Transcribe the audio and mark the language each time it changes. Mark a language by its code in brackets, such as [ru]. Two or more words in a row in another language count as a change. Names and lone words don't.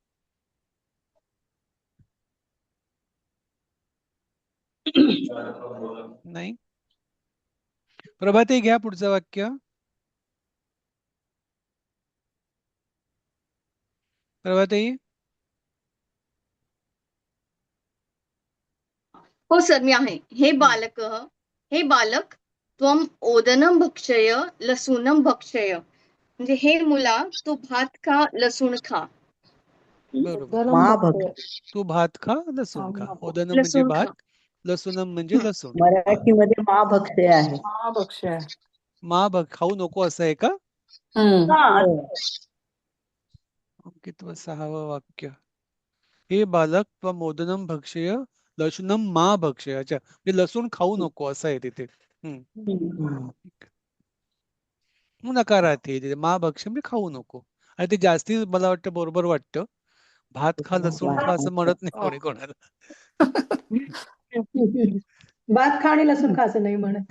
[mr] नाही. प्रभाताई घ्या पुढचं वाक्य. प्रभाताई. हो सर, मी आहे. [sa] हे बालक त्वम ओदनम भक्षय लसूनम भक्षय. [mr] म्हणजे हे मुला तू भात खा, लसूण खा. बरोबर. तू भात खा, लसूण खा. ओदनम म्हणजे भात, लसूणम म्हणजे लसूण. मराठीमध्ये महाभक्षय आहे. खाऊ नको असं आहे का? कितवं 6वं वाक्य. [sa] हे बालक त्वम ओदनम भक्षय लसूणम मा भक्षय. [mr] अच्छा, म्हणजे लसूण खाऊ नको असं आहे तिथे. नकारार्थी तिथे [sa] मा भक्ष्य [mr] म्हणजे खाऊ नको. आणि ते जास्ती मला वाटतं बरोबर वाटतं. भात खा लसूण खा असं म्हणत नाही कोणी कोणाला. भात खा आणि लसूण खा असं नाही म्हणत.